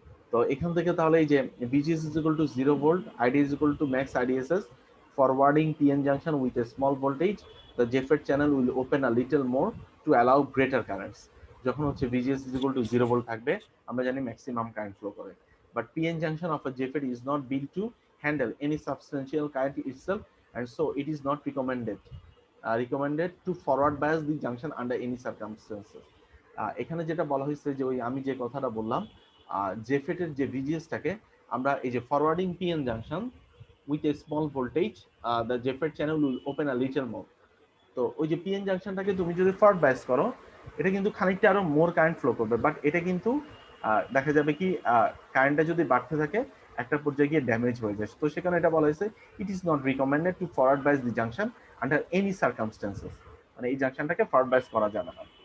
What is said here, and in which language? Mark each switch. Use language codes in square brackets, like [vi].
[bn] তো এখান থেকে তাহলে এই যে [en] VGS is equal to 0 volt, ID is equal to max IDSS, forwarding PN junction with a small voltage, the JFET channel will open a little more to allow greater currents. [bn] যখন হচ্ছে [en] VGS is equal to 0 volt [bn] থাকবে, আমরা জানি maximum current flow করে। [en] But PN junction of a JFET is not built to handle any substantial current itself, and so it is not recommended to forward bias the junction under any circumstances. [bn] এখানে যেটা বলা হয়েছে যে ওই আমি যে কথাটা বললাম, জেফেটের যে ভিজিএসটাকে আমরা এই যে [en] Forwarding PN junction with a small voltage, the JFET channel will open a little more. [bn] তো ওই যে পিএন জাংশনটাকে তুমি যদি ফরওয়ার্ড বাইস করো, এটা কিন্তু খানিকটা আরো মোর কারেন্ট ফ্লো করবে, বাট এটা কিন্তু দেখা যাবে কি কারেন্টটা যদি বাড়তে থাকে একটা পর্যায়ে গিয়ে ড্যামেজ হয়ে যায়। তো সেখানে এটা বলা হয়েছে [en] it is not recommended to forward bias the junction under any circumstances, [bn] মানে এই জাংশনটাকে ফরওয়ার্ড বাইস করা যাবে না।